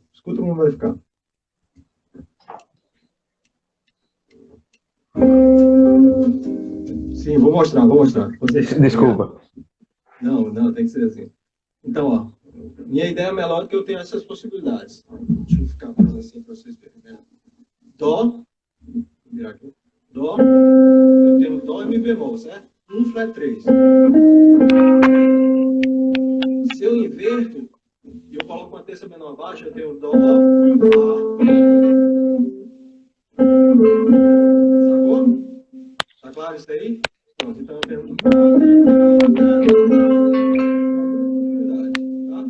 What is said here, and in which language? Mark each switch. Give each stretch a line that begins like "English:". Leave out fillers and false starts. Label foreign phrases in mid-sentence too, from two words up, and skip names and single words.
Portuguese: Escuta como vai ficar. Sim, vou mostrar. Desculpa. Não, tem que ser assim. Então, ó, minha ideia melódica eu tenho essas possibilidades. Deixa eu ficar mais assim para vocês verem. Dó, vou virar aqui. Dó, eu tenho dó e mi bemol, certo? Um flat 3. Se eu inverto e eu coloco uma terça menor abaixo, eu tenho dó, fá. Sacou? Tá claro isso aí? Pronto, então eu tenho. Tá?